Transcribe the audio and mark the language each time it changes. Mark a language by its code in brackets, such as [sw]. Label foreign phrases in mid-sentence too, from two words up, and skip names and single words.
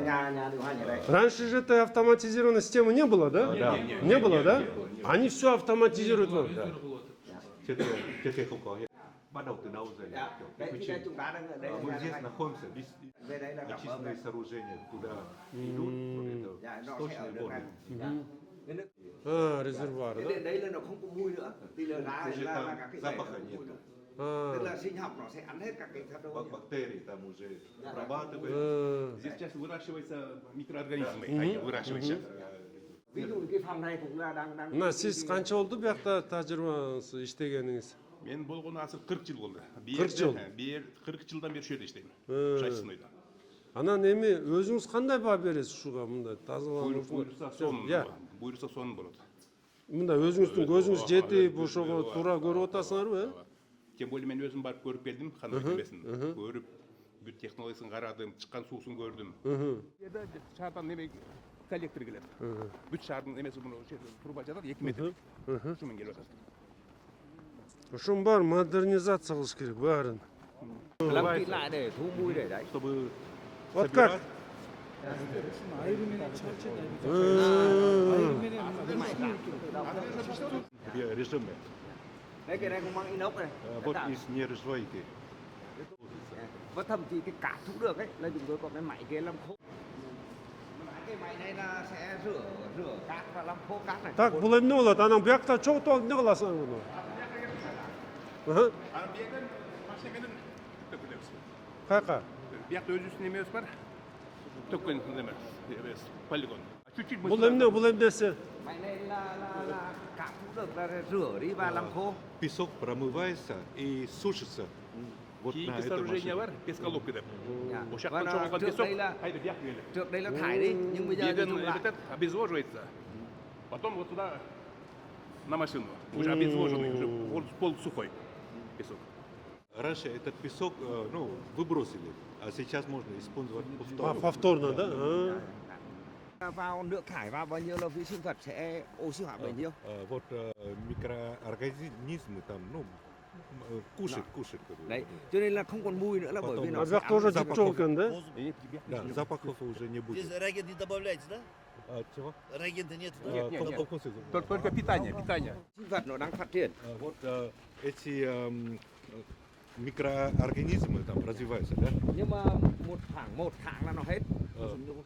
[vi] nhà điều hòa nhà đây. [ru] Раньше же этой автоматизированной системы не было, да? Да. Не было, да? Они все автоматизируют. [vi] Trước kia không có hiện. Bắt đầu từ đâu rồi? Dạ. Kiểu Đấy quy thì trình. đây chúng ta đang ở đây [ru] Мы [vi] là [ru] здесь [vi] nhà [ru] находимся, [vi] về đây là đập bơm [ru] очистные [vi] này. [ru] сооружения туда идут, вот это [vi] Dạ, nó sẽ ở [ru] источник [vi] đường này. [ru] воды. [vi] Dạ. Cái nước [ru] А, резервуар, [vi] cái [ru] да? [vi] điện đấy là nó không có mùi nữa. Thì là ra Thì là [ru] там [vi] các cái [ru] запаха [vi] bể nó [ru] нет. [vi] mùi nữa. [ru] А, [vi] Tức là sinh học nó sẽ ăn hết các cái tháp đâu. [ru] Бактерии там уже обрабатывают. Здесь сейчас выращиваются микроорганизмы, они выращиваются. [vi] Ví dụ cái phòng này cũng là đang [ky] мына сиз канча болду биякта тажрыйбаңыз иштегениңиз? Мен болгону азыр 40 жыл болду. 40 жыл? 40 жылдан бери ушул жерде иштейм. Э. Жайсынойдо. Анан эми өзүңүз кандай баа бересиз ушуга мындай тазалануу? Буйрукса сонун. Я, Буйрукса сонун болот. мындай өзүңүздүн көзүңүз жетип ошого туура көрүп атасыңарбы, э? [ru] Тем более [ky] мен өзүм барып көрүп келдим, кандай экенин. Көрүп, бүт технологиясын карадым, чыккан суусун көрдүм. Жерде шаардан неме коллектор келет. Бүт шаардын эмеси муну труба жатат 2 метр. Ушумен келип атат. Ошонун баарын модернизация кылыш керек баарын. [vi] lắm kỹ lại để thu mùi để đấy. [ru] Чтобы Вот как? режимы. [vi] Đấy cái này cũng mang inox này. [ru] Вот из нержавейки. [vi] Và thậm chí cái cát thu được ấy là chúng tôi có cái máy kia làm khô. Cái máy này là sẽ rửa cát và làm khô cát này. [ky] Так, бул эмне болот? Анан биякта чогултуп алып эмне кыласың муну? Анан бияган машинеменен төкүлөбүз. Каяка? Биякта өзүбүздүн эмебиз бар. Төккөн неме, полигон. [ru] Чуть-чуть [ky] Бул эмнеси? [vi] Máy này là cát thu được là rửa đi và làm khô. [ru] Песок промывается и сушится. Вот на [ky] Кийинки [ru] этом [ky] сооружение машине. бар, песколовка деп. [vi] Dạ. [ky] Ошактан [vi] Và [ky] чогулган [vi] trước [ru] песок, [vi] đây là [ky] айда бияк келет. [vi] trước đây là thải đi nhưng bây giờ thì [ky] Бияган [vi] thu lại. [ru] этот обезвоживается. Потом вот туда на машину. Уже обезвоженный, уже полусухой песок. Раньше этот песок выбросили, а сейчас можно использовать А, повторно. повторно, да? А. [vi] Vào nước thải vào bao nhiêu là vi sinh vật sẽ oxy hóa bấy nhiêu. [ru] Вот микроорганизмы там, кушают. [vi] Đấy, cho nên là không còn mùi nữa là bởi vì [ru] Потом [vi] nó [ru] А [vi] sẽ [ky] бияк [vi] ăn [ru] тоже [vi] vào [ky] жүк жол экен, да? [ru] Да, запахов уже не будет. Здесь реагент не добавляете, да? Чего? Реагента нет, да? Нет, нет. Колхоз. Только питание. [vi] sinh vật nó đang phát triển. [ru] Вот эти микроорганизмы там развиваются, да? [vi] Nhưng mà một tháng là nó hết.